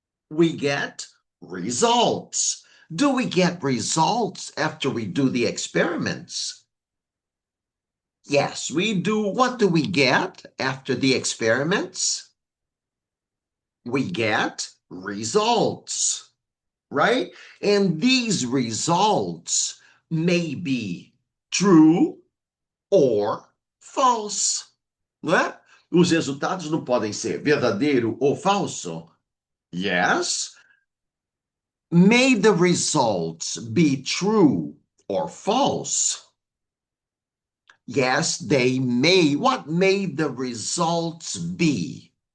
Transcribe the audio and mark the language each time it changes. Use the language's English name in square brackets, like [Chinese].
[English] We get results. Do we get results after we do the experiments? Yes, we do. What do we get after the experiments? We get results, right? And these results may be true or false, [Portuguese] não é? Os resultados não podem ser verdadeiro ou falso. [English] Yes. May the results be true or false? Yes, they may. What may the results be?